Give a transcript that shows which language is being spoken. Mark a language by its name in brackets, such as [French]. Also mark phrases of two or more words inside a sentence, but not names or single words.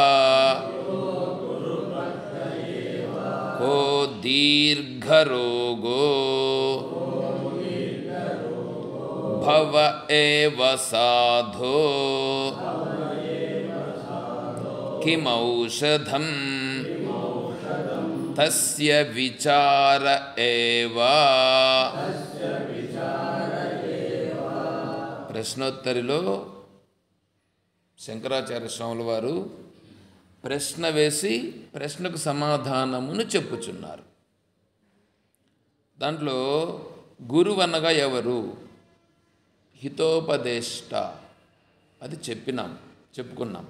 [Sanskrit] को दीर्घरोगो भव एव साधो किमौषधं तस्य विचार एव। [Telugu] ప్రశ్నోత్తరిలో శంకరాచార్య స్వాముల వారు ప్రశ్న వేసి ప్రశ్నకు సమాధానమును చెప్పుచున్నారు. దాంట్లో గురువు అనగా ఎవరు, హితోపదేష్ట, అది చెప్పుకున్నాం.